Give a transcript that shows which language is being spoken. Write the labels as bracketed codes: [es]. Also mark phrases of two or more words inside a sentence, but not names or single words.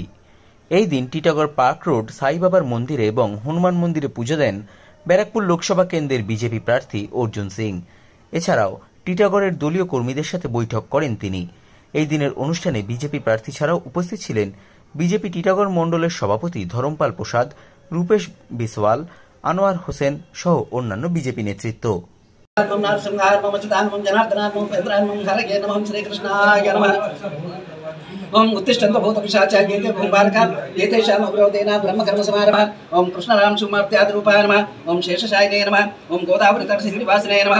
[bn] এই দিন টিটাগড় পার্ক রোড সাই বাবার মন্দিরে এবং হনুমান মন্দিরে পুজো দেন ব্যারাকপুর লোকসভা কেন্দ্রের বিজেপি প্রার্থী অর্জুন সিং। এছাড়াও টিটাগড়ের দলীয় কর্মীদের সাথে বৈঠক করেন তিনি। এই দিনের অনুষ্ঠানে বিজেপি প্রার্থী ছাড়াও উপস্থিত ছিলেন বিজেপি টিটাগড় মণ্ডলের সভাপতি ধরমপাল প্রসাদ, রূপেশ বিসওয়াল, আনোয়ার হোসেন সহ অন্যান্য বিজেপি নেতৃত্ব। [sa] ओम उत्तिष्ठन्तु भूतपिशाचा एते भूभारका एतेषाम् अवरोधेन ब्रह्मकर्मसमारभः। ओम कृष्णराम सुमर्त्यादि रूपाय नमः। ओम शेषशायिने नमः। ओम गोदावृतर्षिनिवासिने नमः।